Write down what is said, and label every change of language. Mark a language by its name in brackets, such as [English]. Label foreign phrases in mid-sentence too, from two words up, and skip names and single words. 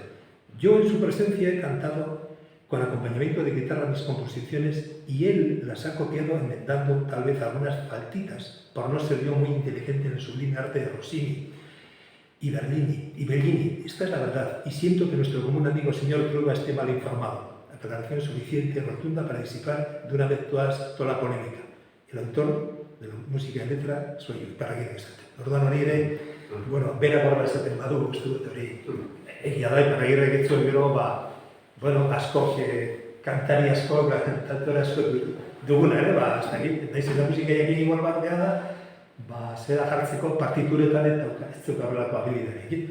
[Spanish] Yo en su presencia he cantado con acompañamiento de guitarra mis composiciones y él las ha copiado enmendando tal vez algunas faltitas por no ser yo muy inteligente en el sublime arte de Rossini y Bellini. Esta es la verdad y siento que nuestro común amigo señor Trueba esté mal informado. Aclaración suficiente y rotunda para disipar de una vez toda la polémica. El autor de la música y letra soy yo, Parraguire esaten. [Basque] Orduan hori ere, bera Gorgola esaten badu, uste dut hori, egia da, Parraguire egitzuen gero, asko, kantari asko, kantore asko duguna ere, ez dakit, nahiz eta musika egin igual bat behar da, zera jartzeko partituretan eta ez zuka horrelako abilidarik.